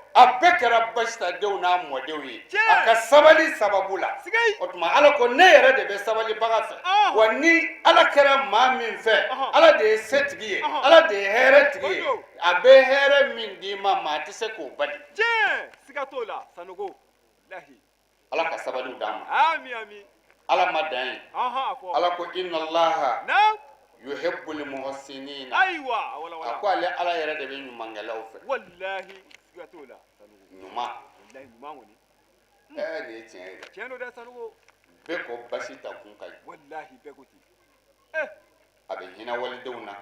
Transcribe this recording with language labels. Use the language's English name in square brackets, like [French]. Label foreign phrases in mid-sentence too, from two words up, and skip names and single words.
[Bambara] a bɛɛ kɛra basitadenw n'a mɔdenw ye a ka sabali sababu la o tuma ala ko ne yɛrɛ de bɛ sabalibaga fɛ wa ni ala kɛra maa min fɛ ala de ye setigi ye ala de ye hɛrɛ tigi ye a bɛ hɛrɛ min d'i ma maa tɛ se k'o bali siga t'o la sanugo wallahi ala ka sabaliw d'an ma ami ami ala ma dan ye a fɔ ala ko [Arabic] إن الله يحب المحسنين [Bambara] ayiwa a ko ale ala yɛrɛ de bɛ ɲumankɛlaw fɛ wallahi siga t'o la sanugo ɲuman wallahi ɲuman kɔni nin ye tiɲɛ ye dɛ tiɲɛ don dɛ sanugo bɛɛ ko basi ta kun ka ɲi wallahi bɛɛ ko ten a bɛ hinɛ walidenw na